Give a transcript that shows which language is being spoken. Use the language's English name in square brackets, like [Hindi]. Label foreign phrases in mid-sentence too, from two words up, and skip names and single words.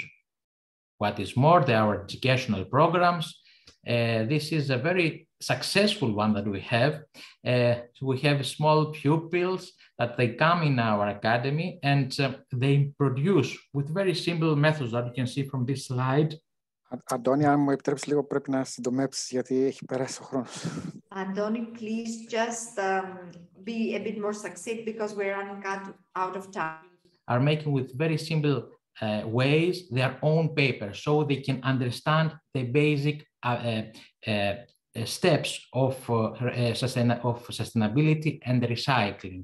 [English] What is more, there are educational programs. This is a very successful one that we have. We have small pupils that they come in our academy and they produce with very simple methods that you can see from this slide. [Greek] Αντώνη, αν μου επιτρέψεις λίγο πρέπει να συντομεύσεις γιατί έχει περάσει ο χρόνος. Αντώνη, [English] please just be a bit more succinct because we're running out of time. Are making with very simple ways their own paper so they can understand the basic steps of sustainability and recycling.